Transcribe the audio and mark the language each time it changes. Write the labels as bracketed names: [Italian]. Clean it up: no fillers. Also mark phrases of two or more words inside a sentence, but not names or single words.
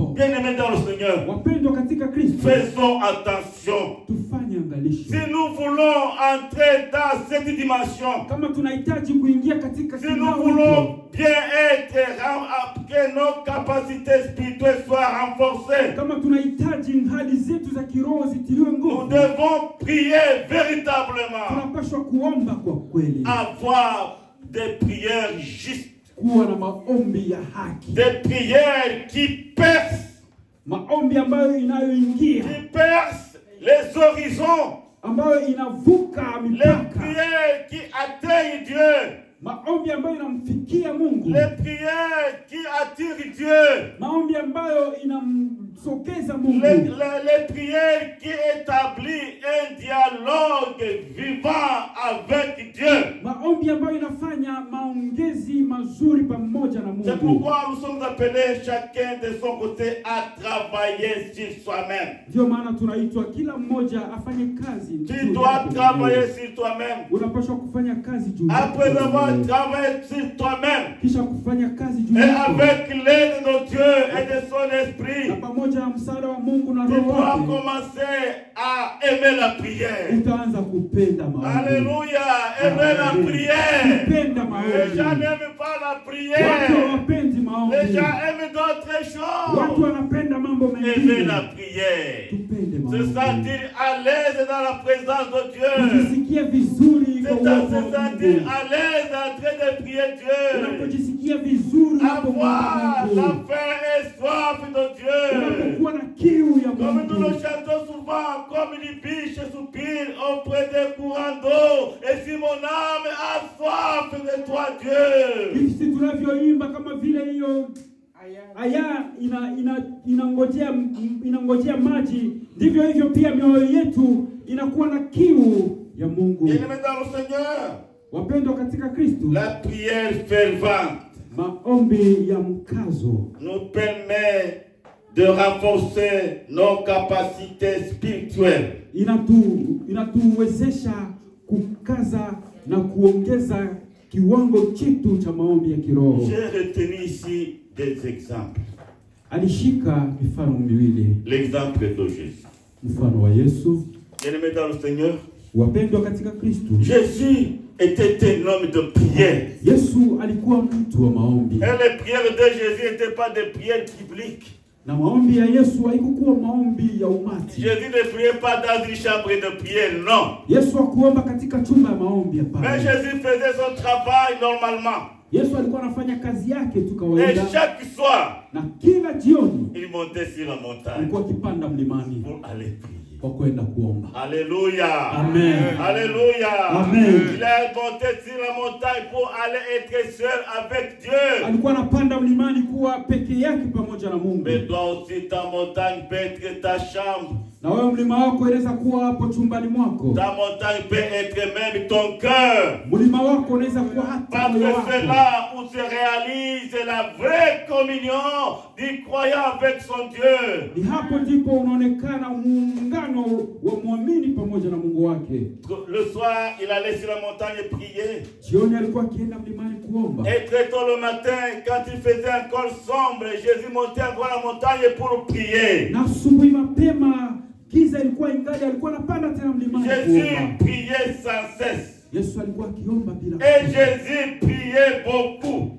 [French] Bien-aimés dans le Seigneur, [Swahili] Wapendwa katika Kristo, [French] faisons attention. [Swahili] tufanye angalisho. [French] Si nous voulons entrer dans cette dimension, [Swahili] Kama tunahitaji kuingia katika [French] si nous [Swahili] kikao [French] voulons bien être, que nos capacités spirituelles soient renforcées, [Swahili] kama tunahitaji hali zetu za kiroho zitiliwe [French] nous [Swahili] nguvu, [French] devons prier véritablement. [Swahili] tunapaswa kuomba kwa kweli. [French] Avoir des prières justes, [Swahili] Kuwa na maombi ya haki. [French] des prières qui percent, [Swahili] Maombi ambayo inayoingia, [French] qui percent les horizons, [Swahili] ambayo inavuka [French] les [Swahili] mipaka. [French] prières qui atteignent Dieu, [Swahili] Maombi ambayo inamfikia Mungu. [French] les prières qui attirent Dieu, [Swahili] Maombi ambayo inamsogeza Mungu. [French] les prières qui établissent un dialogue vivant avec Dieu. [Swahili] Maombi ambayo inafanya maongezi mazuri pamoja na [French] C'est [Swahili] Mungu. [French] pourquoi nous sommes appelés chacun de son côté à travailler sur soi-même. [Swahili] Ndio maana tunaitwa kila mmoja afanye kazi. [French] Tu [Swahili] juu [French] dois [Swahili] yake [French] travailler [Swahili] mwenyewe. [French] sur toi-même. [Swahili] Unapaswa kufanya kazi juu yako [French] Après avoir [Swahili] mwenyewe. [French] travaillé sur toi-même, [Swahili] Kisha kufanya kazi juu [French] et [Swahili] yako. [French] avec l'aide de notre Dieu et de son [Swahili] Na [French] esprit, [Swahili] pamoja na msaada wa Mungu na [French] tu [Swahili] Roho [French] dois [Swahili] wake, [French] commencer à aimer la prière. [Swahili] utaanza kupenda maombi. [French] Alléluia, aimer la prière. [Swahili] Kupenda [French] Les gens [Swahili] maombi. [French] n'aiment pas la [Swahili] Watu [French] prière. [Swahili] hawapendi maombi. [French] Les gens aiment d'autres [Swahili] Watu [French] choses. [Swahili] wanapenda mambo [French] Aimer [Swahili] mengine. [French] la prière. [Swahili] Tupende [French] Se [Swahili] maombi. [French] sentir à l'aise dans la présence de Dieu. [Swahili] Kujisikia vizuri kwa uwepo [French] Se [Swahili] wa [French] sentir [Swahili] Mungu. [French] à l'aise en train de prier Dieu. [Swahili] Unapojisikia vizuri unapomwomba [French] Avoir [Swahili] Mungu. [French] la faim et soif de Dieu. [Swahili] Unapokuwa na kiu ya [French] Comme nous le [Swahili] Mungu. [French] chantons souvent, comme les biches soupirent auprès des courants d'eau. Et si mon âme a soif de toi, Dieu. [Swahili] Jinsi tunavyoimba kama vile hiyo aya inangojea maji, ndivyo hivyo pia mioyo yetu inakuwa na kiu ya Mungu. [French] Bien-aimés dans le Seigneur, [Swahili] Wapendwa katika Kristo, [French] la prière fervente [Swahili] maombi ya mkazo [French] nous permet de renforcer nos capacités spirituelles. [Swahili] Inatuwezesha kukaza na kuongeza kiwango chetu cha maombi ya kiroho. [French] J'ai retenu ici des exemples. [Swahili] Alishika mifano miwili. [French] L'exemple de Jésus. [Swahili] Mfano wa Yesu. [French] Bien-aimés dans le Seigneur, [Swahili] Wapendwa katika Kristo, [French] Jésus était un homme de prière. [Swahili] Yesu alikuwa mtu wa maombi. [French] Et les prières de Jésus n'étaient pas des prières bibliques. [Swahili] Na maombi ya Yesu haikuwa maombi ya umati. [French] Jésus ne priait pas dans une chambre de prière, non. [Swahili] Yesu hakuomba katika chumba ya maombi hapana. [French] Mais Jésus faisait son travail normalement. [Swahili] Yesu alikuwa anafanya kazi yake tu [French] Et [Swahili] kawaida. [French] chaque soir, [Swahili] Na kila jioni [French] il montait sur la montagne [Swahili] alikuwa akipanda mlimani [French] pour aller prier. [Swahili] kwa kwenda kuomba. Alléluia. Amen. Alléluia. Amen. [French] Il est monté sur la montagne pour aller être seul avec Dieu. [Swahili] Alikuwa anapanda mlimani kuwa peke yake pamoja na Mungu. [French] Mais toi aussi, ta montagne peut être ta chambre. [Swahili] Na wewe mlima wako unaweza kuwa hapo chumbani mwako. [French] Ta montagne peut être même ton cœur. [Swahili] Mlima wako unaweza kuwa hata [French] Parce [Swahili] moyo [French] que [Swahili] wako. [French] c'est là où se réalise la vraie communion du croyant avec son Dieu. [Swahili] Ni hapo ndipo unaonekana muungano wa muamini pamoja na Mungu wake. [French] Le soir, il allait sur la montagne prier. [Swahili] Jioni alikuwa akienda mlimani kuomba. [French] Et très tôt le matin, quand il faisait encore sombre, Jésus montait encore la montagne pour prier. [Swahili] Na asubuhi mapema giza ilikuwa ingali, alikuwa anapanda tena mlimani [French] Jésus [Swahili] kuomba. [French] priait sans cesse. [Swahili] Yesu alikuwa akiomba bila [French] Et [Swahili] kuchoka. [French] Jésus priait beaucoup.